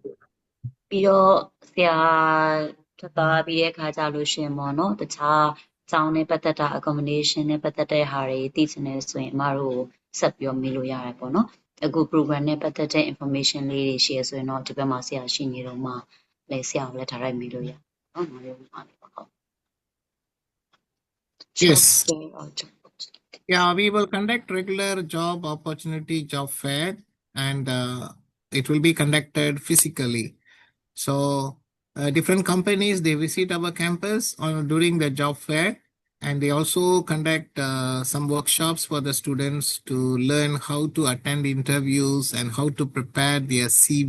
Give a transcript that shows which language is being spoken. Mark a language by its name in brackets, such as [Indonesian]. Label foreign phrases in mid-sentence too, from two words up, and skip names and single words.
[Burmese] ပြီးတော့ဆရာထွက်သွားပြီးတဲ့အခါကြလို့ရှင်ပေါ့နော်တခြားကျောင်းနဲ့ပတ်သက်တာ accommodation နဲ့ပတ်သက်တဲ့ဟာတွေသိချင်တယ်ဆိုရင်အမတို့ဆက်ပြီးမေးလို့ရတယ်ပေါ့နော်အခု program နဲ့ပတ်သက်တဲ့ information လေးတွေရှိရဆိုရင်တော့ဒီဘက်မှာဆရာရှိနေတော့မှလည်းဆရာကိုလည်း direct မေးလို့ရအောင်နော်ဟုတ်ပါဟုတ် [English] Yes. Yeah, we will conduct regular job opportunity job fair and it will be conducted physically. So different companies, they visit our campus during the job fair and they also conduct some workshops for the students to learn how to attend interviews and how to prepare their CV.